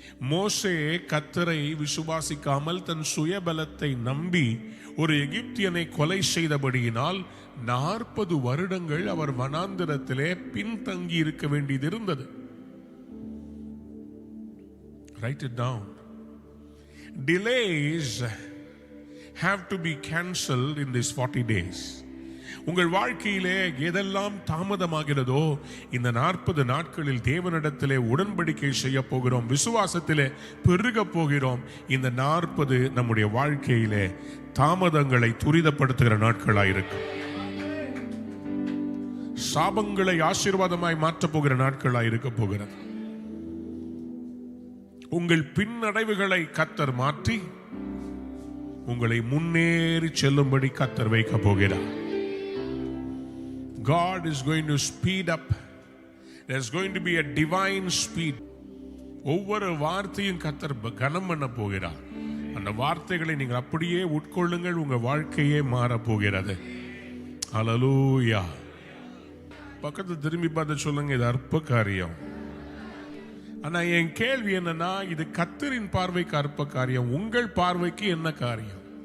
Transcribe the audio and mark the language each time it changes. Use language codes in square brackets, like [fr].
[ta] மோசே கர்த்தரை விசுவாசிக்காமல் தன் சுயபலத்தை நம்பி ஒரு எகிப்தியனை கொலை செய்தபடியினால் 40 வருடங்கள் அவர் வனாந்திரத்திலே பின்தங்கி இருக்க வேண்டியது இருந்தது. [en] Write it down. Delays have to be cancelled in these 40 days. [ta] உங்கள் வாழ்க்கையிலே எதெல்லாம் தாமதமாகிறதோ இந்த 40 நாட்களில் தேவனிடத்திலே உடன்படிக்கை செய்ய போகிறோம். விசுவாசத்திலே பெருக போகிறோம். இந்த 40 நம்முடைய வாழ்க்கையிலே தாமதங்களை துரிதப்படுத்துகிற நாட்களாயிருக்கும். சாபங்களை ஆசீர்வாதமாய் மாற்றப் போகிற நாட்களாய் இருக்க போகிறது. உங்கள் பின்னடைவுகளை கர்த்தர் மாற்றி உங்களை முன்னேறி செல்லும்படி கர்த்தர் வைக்க போகிறார். [en] God is going to speed up. There's going to be a divine speed. [ta] ஒவ்வொரு வார்த்தையும் கர்த்தர் கனம் பண்ண போகிறார். அந்த வார்த்தைகளை நீங்கள் அப்படியே உட்கொள்ளுங்கள். உங்க வாழ்க்கையே மாற போகிறது. ஹல்லேலூயா. பக்கத்து திரும்பி பார்த்து சொல்லுங்க, இது அற்ப காரியம். ஆனா என் கேள்வி என்னன்னா, இது கர்த்தரின் பார்வைக்கு அற்ப காரியம், உங்கள் பார்வைக்கு என்ன காரியம்?